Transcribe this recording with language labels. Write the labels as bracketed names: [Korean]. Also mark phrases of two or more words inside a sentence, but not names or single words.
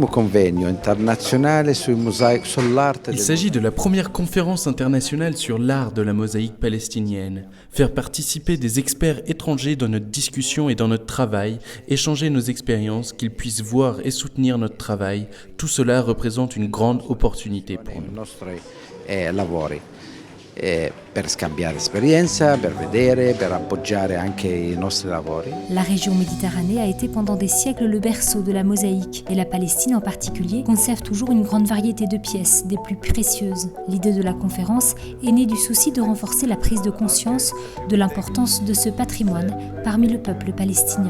[French] de la première conférence internationale sur l'art de la mosaïque palestinienne. Faire participer des experts étrangers dans notre discussion et dans notre travail, échanger nos expériences, qu'ils puissent voir et soutenir notre travail, tout cela représente une grande opportunité pour nous. [Italian] Per scambiare esperienza, per vedere, per appoggiare anche i nostri lavori. [French] La région Méditerranée a été pendant des siècles le berceau de la mosaïque et la Palestine en particulier conserve toujours une grande variété de pièces, des plus précieuses. L'idée de la conférence est née du souci de renforcer la prise de conscience de l'importance de ce patrimoine parmi le peuple palestinien.